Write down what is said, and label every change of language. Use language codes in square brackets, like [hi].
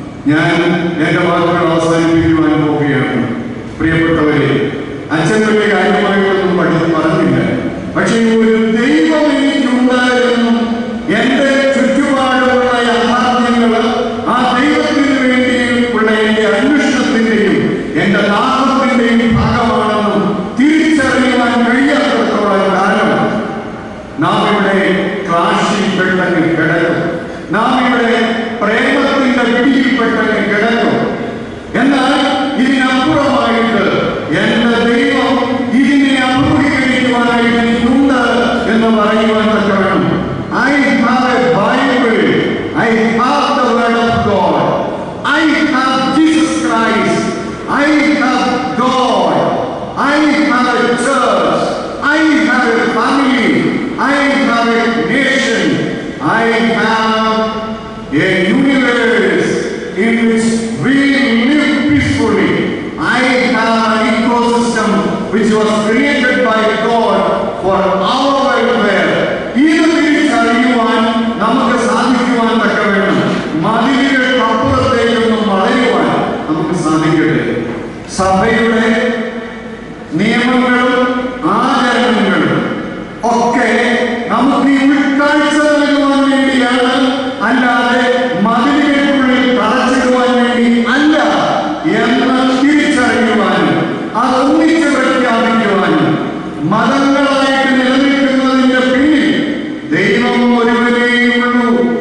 [ml] ഞാൻ എന്റെ വാക്കുകൾ അവസാനിപ്പിക്കുവാൻ പോവുകയാണ്. പ്രിയപ്പെട്ടവരെ, അച്ഛൻ വലിയ കാര്യമായിട്ടൊന്നും പറഞ്ഞില്ല, പക്ഷേ ഒരു ദൈവം എനിക്കുണ്ട് എന്നും എന്റെ ചുറ്റുപാടുള്ള യാഥാർത്ഥ്യങ്ങൾ ആ ദൈവത്തിന് വേണ്ടിയുള്ള എന്റെ അന്വേഷണത്തിന്റെയും എന്റെ ദാഹത്തിന്റെയും ഭാഗമാണെന്നും തിരിച്ചറിയുവാൻ കഴിയാത്തത്തോളം കാലം നാം ഇവിടെ ക്ലാഷിൽ പെട്ടെന്ന് കിടക്കും. നാം ഇവിടെ പ്രേമത്തിന്റെ പിടിയിൽ പെട്ടെന്ന് കിടക്കും. എന്നാൽ ഇതിനപ്പുറമായിട്ട് എന്റെ ദൈവം ഇതിനെ അഭിമുഖീകരിക്കുവാനായിട്ട് എനിക്കുണ്ട് എന്ന് പറയുവാൻ തക്കവണ്ണം [en] I have a Bible, I have the word of God, I have Jesus Christ, I have God, I have a church, I have a family, I have a nation, I have a universe in which we live peacefully. I have an ecosystem which was created by God for our welfare. [ml] ഇത് തിരിച്ചറിയുവാൻ നമുക്ക് സാധിക്കുവാൻ തക്കവണ്ണം മതിലുകൾക്കപ്പുറത്തേക്കൊന്നും വളരുവാൻ നമുക്ക് സാധിക്കട്ടെ. സഭയുടെ നിയമങ്ങളും ആചരണങ്ങളും ഒക്കെ നമുക്ക് ഈ ഉൾക്കാഴ്ച നൽകുവാൻ വേണ്ടിയാണ്, അല്ലാതെ മതിലുകൾക്കുള്ളിൽ തളച്ചിടുവാൻ വേണ്ടി അല്ല എന്ന് തിരിച്ചറിയുവാനും അതൊന്നിച്ച് പ്രഖ്യാപിക്കുവാനും മതങ്ങളായിട്ട് നിലനിൽക്കുന്നതിന്റെ പിന്നിൽ ദൈവം ഒരുവനെയുള്ളൂ.